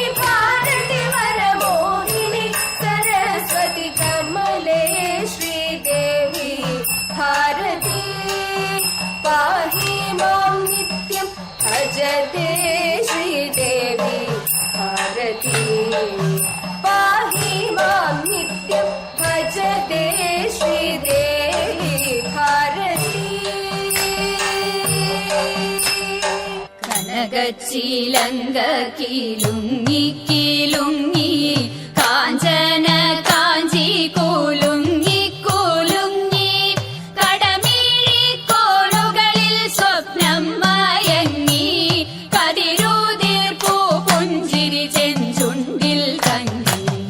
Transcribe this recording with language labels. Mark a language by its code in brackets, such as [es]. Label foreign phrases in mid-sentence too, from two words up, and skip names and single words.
[sa] भारती वरमोहिनी सरस्वती कमले श्रीदेवी भारती पाहि मां नित्यं भजते श्रीदेवी भारती पाहि मां नित्यं भजते श्रीदेवी भारती [ml] കനകച്ചിലങ്ക കിലുങ്ങി കിലുങ്ങി കാഞ്ചന കാഞ്ചി കുലുങ്ങി കുലുങ്ങി കടമിഴി കോണുകളിൽ സ്വപ്നം മയങ്ങി കതിരൂതിർപ്പൂ പുഞ്ചിരി ചെഞ്ചുണ്ടിൽ തങ്ങി